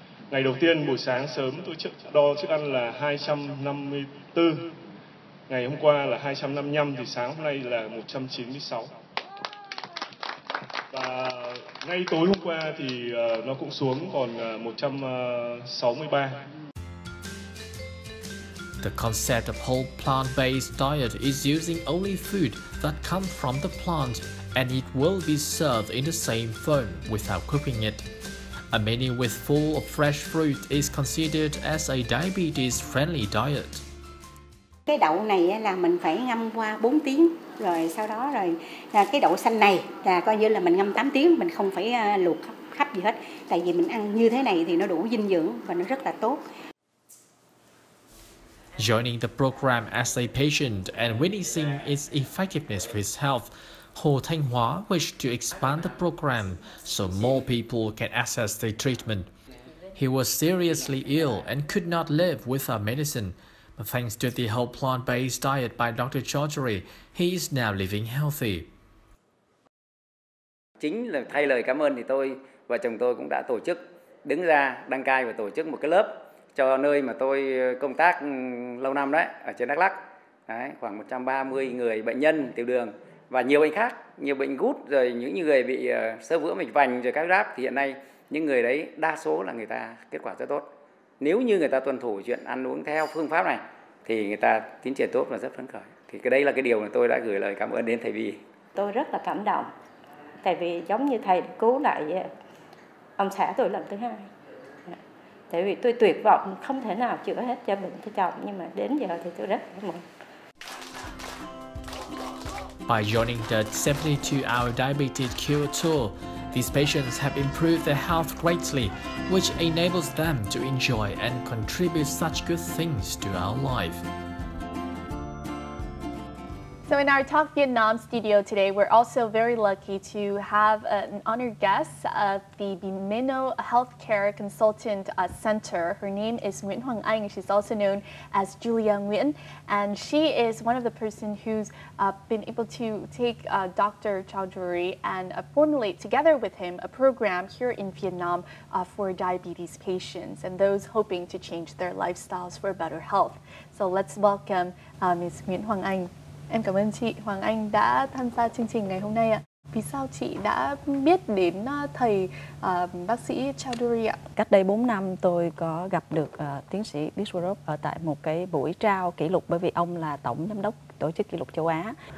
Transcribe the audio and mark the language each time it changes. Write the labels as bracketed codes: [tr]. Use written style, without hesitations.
[vi] Ngày đầu tiên buổi sáng sớm tôi đo chức ăn là 254, ngày hôm qua là 255 thì sáng hôm nay là 196. Và ngay tối hôm qua thì nó cũng xuống còn 163. [en] The concept of whole plant-based diet is using only food that comes from the plant, and it will be served in the same form without cooking it. A menu with full of fresh fruit is considered as a diabetes-friendly diet. [vi] Cái đậu này là mình phải ngâm qua 4 tiếng, rồi sau đó cái đậu xanh này là coi như là mình ngâm 8 tiếng, mình không phải luộc khắp gì hết. Tại vì mình ăn như thế này thì nó đủ dinh dưỡng và nó rất là tốt. [en] Joining the program as a patient and witnessing its effectiveness for his health, Hồ Thanh Hóa wished to expand the program so more people can access the treatment. He was seriously ill and could not live without medicine, but thanks to the whole plant-based diet by Dr. Chowdhury, he is now living healthy. [vi] Chính là thay lời cảm ơn thì tôi và chồng tôi cũng đã tổ chức đứng ra đăng cai và tổ chức một cái lớp cho nơi mà tôi công tác lâu năm đấy, ở trên Đắk Lắk. Đấy, khoảng 130 người bệnh nhân tiểu đường và nhiều bệnh khác, nhiều bệnh gút, rồi những người bị xơ vữa mạch vành rồi các giáp, thì hiện nay những người đấy đa số là người ta kết quả rất tốt. Nếu như người ta tuân thủ chuyện ăn uống theo phương pháp này thì người ta tiến triển tốt và rất phấn khởi. Thì cái đây là cái điều mà tôi đã gửi lời cảm ơn đến thầy Vi. Tôi rất là cảm động, tại vì giống như thầy cứu lại ông xã tôi lần thứ hai. Tại vì tôi tuyệt vọng không thể nào chữa hết cho bệnh cho chồng, nhưng mà đến giờ thì tôi rất cảm ơn. [en] By joining the 72-hour diabetes cure tour, these patients have improved their health greatly, which enables them to enjoy and contribute such good things to our life. So in our Talk Vietnam studio today, we're also very lucky to have an honored guest of the Bimino Healthcare Consultant Center. Her name is Nguyễn Hoàng Anh. She's also known as Julia Nguyen, and she is one of the person who's been able to take Dr. Chowdhury and formulate together with him a program here in Vietnam for diabetes patients and those hoping to change their lifestyles for better health. So let's welcome Ms. Nguyễn Hoàng Anh. [vi] Em cảm ơn chị Hoàng Anh đã tham gia chương trình ngày hôm nay ạ. Vì sao chị đã biết đến thầy bác sĩ Chowdhury ạ? Cách đây 4 năm tôi có gặp được tiến sĩ Biswaroop ở tại một cái buổi trao kỷ lục, bởi vì ông là tổng giám đốc tổ chức kỷ lục châu Á.